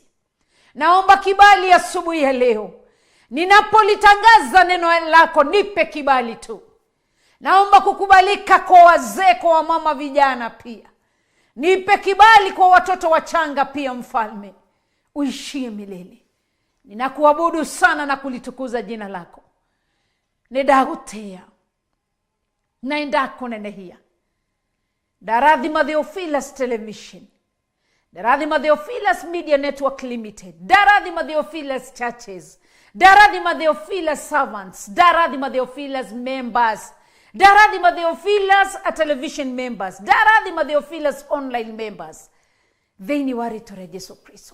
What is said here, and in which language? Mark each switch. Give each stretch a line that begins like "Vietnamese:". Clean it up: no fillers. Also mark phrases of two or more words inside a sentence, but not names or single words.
Swahili: Naomba kibali asubuhi ya leo, ninapolitangaza neno lako, nipe kibali tu. Naomba kukubalika kwa wazee, kwa wamama, vijana pia. Nipe kibali kwa watoto wachanga pia, Mfalme uishie milele. Ninakuabudu sana na kulitukuza jina lako.
Kikuyu: Nĩndagũtĩa na nĩndakũnenehia. Ndarathima Theophilus Television, ndarathima Theophilus Media Network Limited, ndarathima Theophilus Churches, ndarathima Theophilus Servants, ndarathima Theophilus Members, ndarathima Theophilus Television Members, ndarathima Theophilus Online Members, thĩinĩ wa rĩĩtwa rĩa Jesũ Kristo.